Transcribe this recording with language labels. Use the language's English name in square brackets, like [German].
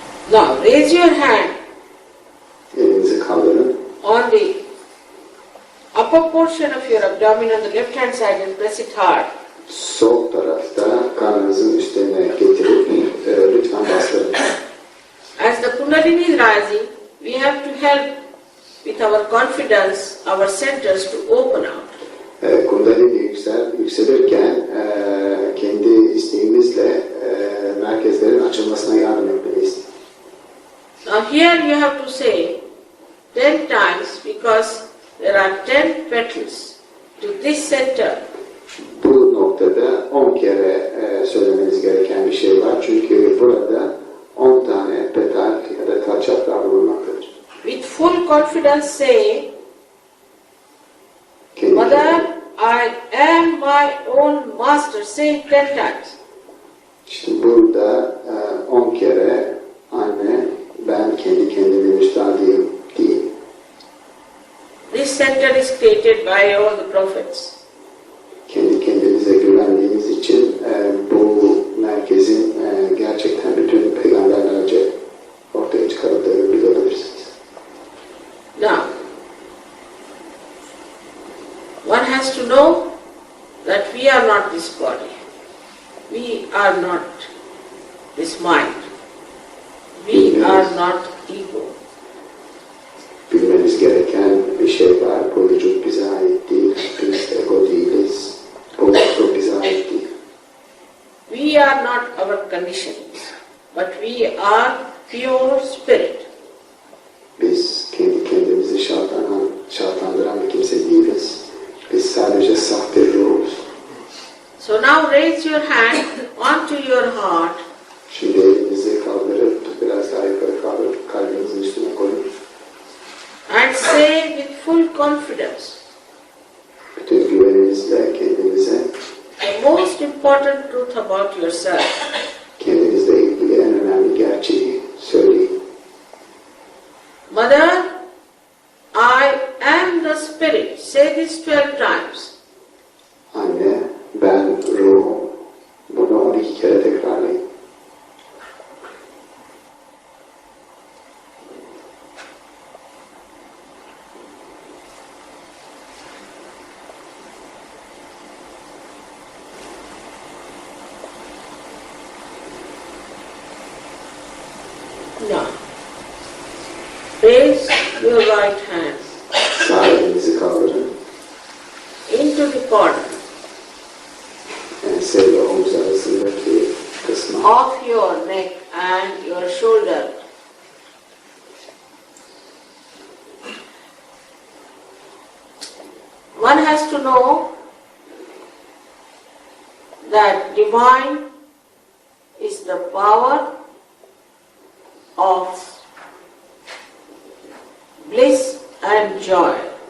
[English] Now, raise your hand [Turkish] Elinizi kaldırın. [English] on the upper portion of your abdomen on the left hand side and press it hard. [Turkish] Sol tarafta karnınızın üstüne getirip lütfen bastırın. [English] As the Kundalini is rising, we have to help with our confidence, our centers to open out. [Turkish] Kundalini yükselirken kendi isteğimizle merkezlerin açılmasına yardım etmeliyiz. [English] Now here you have to say 10 times because there are 10 petals to this center. [Turkish] Bu noktada 10 kere söylemeniz gereken bir şey var. Çünkü burada 10 tane petal ya da taç yaprağı bulunmaktadır. [English] with full confidence say, Mother, I am my own master. Say it 10 times. [Turkish] İşte burada 10 kere anne ben kendi kendime müstahidiyim diyeyim. [English] This center is created by all the prophets. [Turkish] Kendi kendinize güvendiğiniz için bu merkezin gerçekten bütün peygamberlerce ortaya çıkarıldığını bilebilirsiniz. [English] Now, one has to know that we are not this body. We are not this mind. We are not ego. [Turkish] Bilmeniz gereken bir şey var. Bu vücut bize ait değil. Biz ego değiliz. Bu bize ait değil. [English] We are not our conditions, but we are pure spirit. [Turkish] Biz kendi kendimizi şartlandıran bir kimse değiliz. Biz sadece saf bir ruhuz. [English] So now raise your hand onto your heart. [Turkish] Şimdi elinizi kaldırıp biraz daha yukarı kaldırıp kalbinizin üstüne koyun. [English] And say with full confidence, [Turkish] Bütün güveninizle kendinize [English] the most important truth about yourself. [Turkish] kendinizle ilgili en önemli gerçeği söyleyin. [English] Mother, I am the spirit. Say this 12 times. [Turkish] Anne, ben ruhum. Bunu 12 kere tekrarlayın. [English] Now, raise your right hand [Turkish] Sağ elinizi kaldırın. [English] into the corner [Turkish] Ense ile omuz arasındaki kısma. [English] of your neck and your shoulder. One has to know that divine is the power of bliss and joy.